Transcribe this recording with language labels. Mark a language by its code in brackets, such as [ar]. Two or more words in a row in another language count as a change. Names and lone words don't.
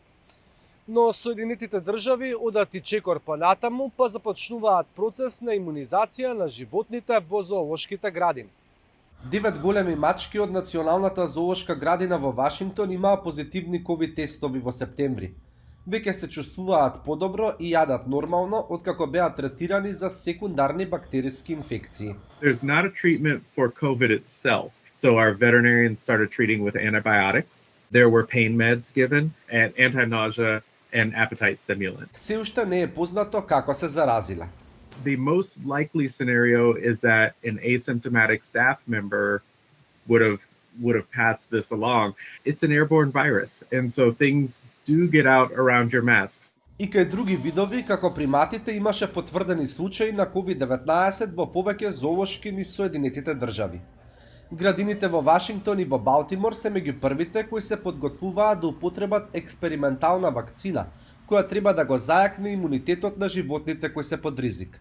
[mk] Но Соединетите држави одат и чекор понатаму, па започнуваат процес на имунизација на животните во зоолошките градини. 9 големи мачки од Националната зоолошка градина во Вашингтон имаа позитивни ковид тестови во септември. Веќе се чувствуваат подобро и јадат нормално откако беа третирани за секундарни бактериски инфекции. [en] There's not a treatment for COVID itself, so our veterinarians started treating with antibiotics. There were pain meds given and anti-nausea and appetite stimulant. [mk] Се уште не е познато како се заразила. [en] The most likely scenario is that an asymptomatic staff member would have passed this along. It's an airborne virus, and so things do get out around your masks. [mk] И кај други видови, како приматите, имаше потврдени случаи на COVID-19 во повеќе зоолошки низ Соединетите држави. Градините во Вашингтон и во Балтимор се меѓу првите кои се подготвуваат да употребат експериментална вакцина, која треба да го зајакне имунитетот на животните кои се под ризик.